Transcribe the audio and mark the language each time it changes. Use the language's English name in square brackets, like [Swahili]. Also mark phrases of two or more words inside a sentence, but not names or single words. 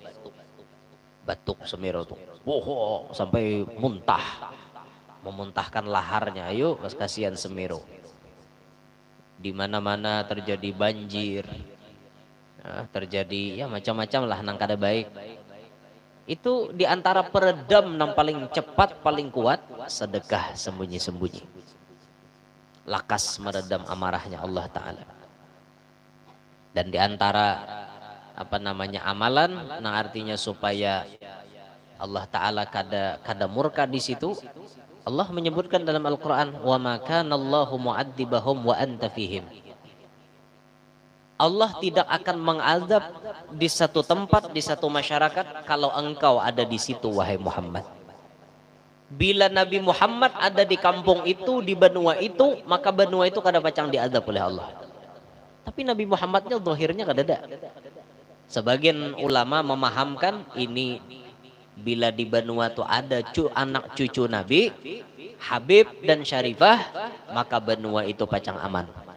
[Indonesian] Batuk Semero tuh. Woh, sampai muntah. Memuntahkan laharnya. Ayo, kasihan Semero. Di mana-mana terjadi banjir. [Banjar] Nah, terjadi ya macam-macam lah nang kada baik. [Indonesian] Itu diantara peredam yang paling cepat, paling kuat, sedekah sembunyi-sembunyi. [Banjar] Lakas meredam amarahnya Allah Ta'ala. [Indonesian] Dan diantara amalan, yang artinya supaya Allah Ta'ala kada murka di situ, Allah menyebutkan dalam Al-Quran, [Arabic] وما كان الله معذبهم وأنت فيهم. [Indonesian] Allah tidak akan mengazab di satu tempat, di satu masyarakat kalau engkau ada di situ wahai Muhammad. [Banjar] Bila Nabi Muhammad ada di kampung itu, di benua itu, maka benua itu kada pacang diazab oleh Allah. Tapi Nabi Muhammadnya zahirnya kada ada. Sebagian ulama memahamkan ini bila di benua itu ada anak cucu Nabi, Habib dan Syarifah, maka benua itu pacang aman.